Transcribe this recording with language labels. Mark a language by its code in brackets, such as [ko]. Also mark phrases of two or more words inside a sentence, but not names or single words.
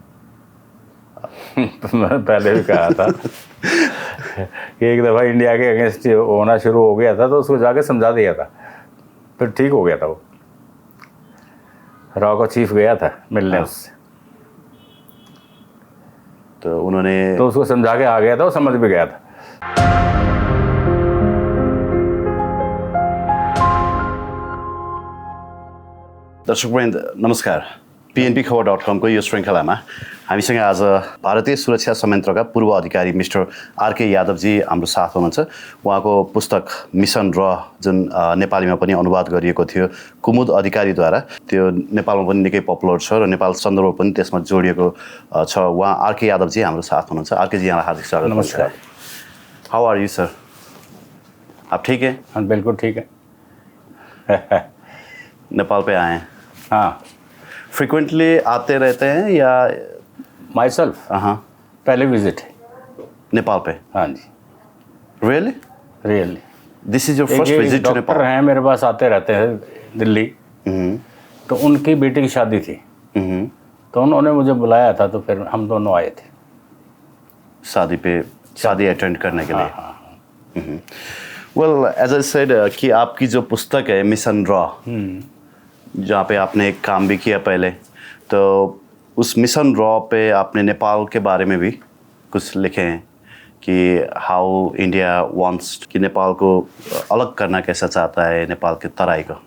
[hi] मैंने पहले भी कहा था कि एक दफ़ा इंडिया के अगेंस्ट होना शुरू हो गया था तो उसको जाके समझा दिया था, फिर ठीक हो गया था। वो रॉ का चीफ गया था मिलने उससे, तो उन्होंने तो उसको समझा के आ गया था, वो समझ भी गया था। [ne] दर्शकवृन्द नमस्कार। PNP खबर.com को यो श्रृङ्खलामा हामीसँग आज भारतीय सुरक्षा संयन्त्रका पूर्व अधिकारी मिस्टर आरके यादवजी हाम्रो साथ हुनुहुन्छ। उहाँको पुस्तक मिसन र जुन नेपालीमा पनि अनुवाद गरिएको थियो कुमुद अधिकारीद्वारा, त्यो नेपालमा पनि निकै पपुलर छ र नेपाल सन्दर्भ पनि त्यसमा जोडिएको छ। उहाँ आरके यादवजी हाम्रो साथ हुनुहुन्छ। आरके जी, यहाँलाई हार्दिक स्वागत। नमस्कार। [en] How are you sir? [hi] आप ठीक हैं? हाँ, बिल्कुल ठीक है। नेपाल पे आए हैं? हाँ, फ्रिक्वेंटली आते रहते हैं या? [en] myself, [hi] हाँ, पहले विजिट है नेपाल पे। हाँ जी, [en] Really this is your first visit to Nepal? [hi] डॉक्टर हैं मेरे पास, आते रहते हैं दिल्ली। तो उनकी बेटी की शादी थी, तो उन्होंने मुझे बुलाया था, तो फिर हम दोनों आए थे शादी अटेंड करने के लिए। [en] Well, as I said [hi] कि आपकी जो पुस्तक है मिशन रॉ, जहाँ पे आपने एक काम भी किया पहले, तो उस मिशन रॉ पे आपने नेपाल के बारे में भी कुछ लिखे हैं कि [en] how India wants, [hi] कि नेपाल को अलग करना कैसा चाहता है नेपाल के तराई को।